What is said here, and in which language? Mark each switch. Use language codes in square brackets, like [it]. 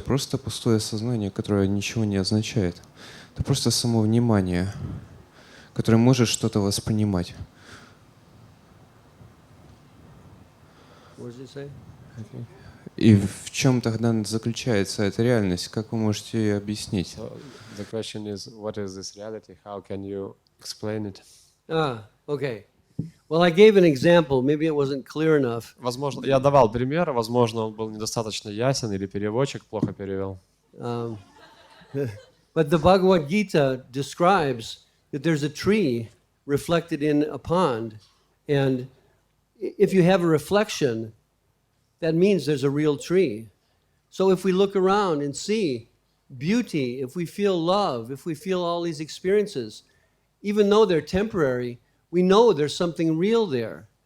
[ru] Просто пустое сознание, которое ничего не означает. Это просто само внимание, которое может что-то воспринимать. [en] What does it say? [ru] И в чем тогда заключается эта реальность? Как вы можете ее объяснить? [en] So the question is, what is this reality? How can you explain it? Okay. Well, I gave an example. Maybe it wasn't clear enough. [ru] Возможно, я давал пример, возможно, он был недостаточно ясен или переводчик плохо перевел. [en] But the Bhagavad Gita describes that there's a tree reflected in a pond. And if you have a reflection, that means there's a real tree. So if we look around and see beauty, if we feel love, if we feel all these experiences, even though they're temporary, we know there's something real there.